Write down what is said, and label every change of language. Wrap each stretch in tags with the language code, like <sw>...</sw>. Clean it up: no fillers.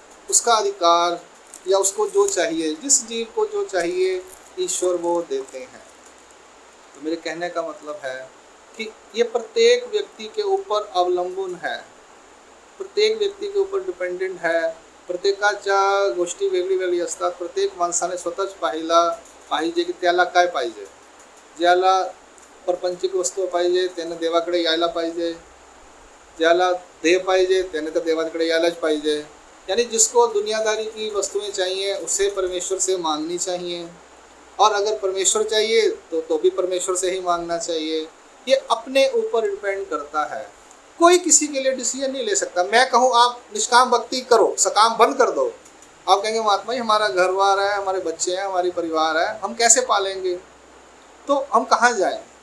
<hi>उसका अधिकार या उसको जो चाहिए, जिस जीव को जो चाहिए ईश्वर वो देते हैं। तो मेरे कहने का मतलब है कि ये प्रत्येक व्यक्ति के ऊपर अवलंबन है, प्रत्येक व्यक्ती के ऊपर डिपेंडेंट है।</hi> <mr>प्रत्येकाच्या गोष्टी वेगळी वेगळी असतात। प्रत्येक माणसाने स्वतःच पाहिजे की त्याला काय पाहिजे। ज्याला प्रपंचिक वस्तू पाहिजे त्याने देवाकडे यायला पाहिजे, ज्याला देह पाहिजे त्याने तर देवाकडे यायलाच पाहिजे।</mr> <hi>यानी जिसको दुनियादारी की वस्तुएं चाहिए उसे परमेश्वर से मांगनी चाहिए, और अगर परमेश्वर चाहिए तो भी परमेश्वर से ही मांगना चाहिए। ये अपने ऊपर डिपेंड करता है। कोई किसी के लिए डिसीजन नहीं ले सकता। मैं कहूँ आप निष्काम भक्ति करो, सकाम बंद कर दो, आप कहेंगे महात्मा जी हमारा घर बार है, हमारे बच्चे हैं, हमारी परिवार है, हम कैसे पालेंगे, तो हम कहाँ जाएं।</hi>